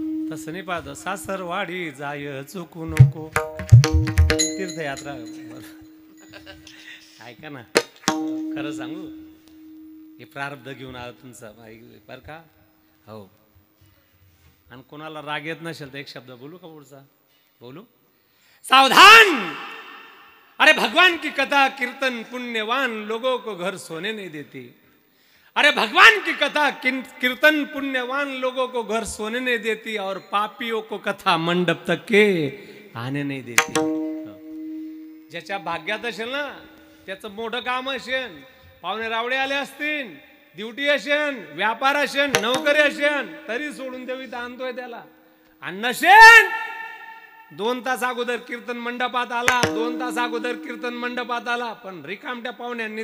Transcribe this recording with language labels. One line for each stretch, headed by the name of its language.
Marathi: तसं नाही पाहतो, सासरवाडी जाय चुकू नको. तीर्थयात्रा ऐका ना, खरं सांगू, हे प्रारब्ध घेऊन आलं तुमचं बरं का. हो, आणि कोणाला राग येत नसेल तर एक शब्द बोलू का पुढचा? बोलू.
Hindi: सावधान, अरे भगवान की कथा कीर्तन पुण्यवान लोगों को घर सोने नहीं देती. अरे भगवान की कथा कीर्तन पुण्यवान लोगों को घर सोने नहीं देती, और पापियों को कथा मंडप तक के आने नहीं देती.
Marathi: ज्याच्या भाग्यात असेल ना, त्याचं मोठं काम असेल, पाहुणे रावळे आले असतील, ड्युटी असेल, व्यापार असेल, नोकरी असेल, तरी सोडून देवी आणतोय त्याला. आणि नसेल 2 तास अगोदर कीर्तन मंडपात आला, 2 तास अगोदर कीर्तन मंडपात आला, पण रिकामट्या पाहुण्यांनी